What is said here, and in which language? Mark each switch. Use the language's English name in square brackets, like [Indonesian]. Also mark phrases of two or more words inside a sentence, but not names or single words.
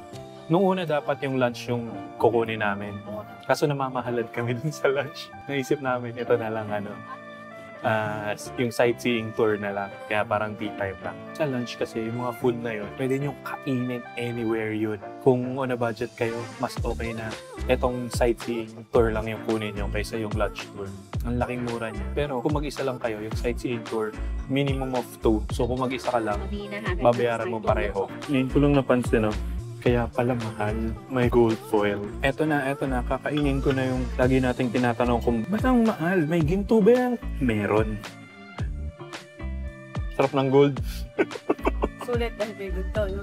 [Filipino] Noong una dapat yung lunch yung kukunin namin. Kaso namamahalad kami dun sa lunch. Naisip namin, ito na lang ano, yung [English] sightseeing tour [Filipino] na lang. Kaya parang [English] tea time [Filipino] lang. Sa lunch kasi, yung mga food na yun, pwede nyo kainin anywhere yun. Kung [English] on a budget [Filipino] kayo, mas okay na etong [English] sightseeing tour [Filipino] lang yung kunin nyo kaysa yung [English] lunch tour. [Filipino] Ang laking mura niya. Pero kung mag-isa lang kayo, yung [English] sightseeing tour, minimum of 2. [Filipino] So kung mag-isa ka lang, [Thai] ตอนนี้นะคะ [Filipino] babayaran mo pareho. Ngayon ko lang napansin, no? Kaya pala mahal, may [English] gold foil. [Filipino] Eto na, kakainin ko na yung lagi nating tinatanong kung ba't ang mahal? May ginto ba yan? Meron. Sarap ng gold. Sulit dahil may gusto, no?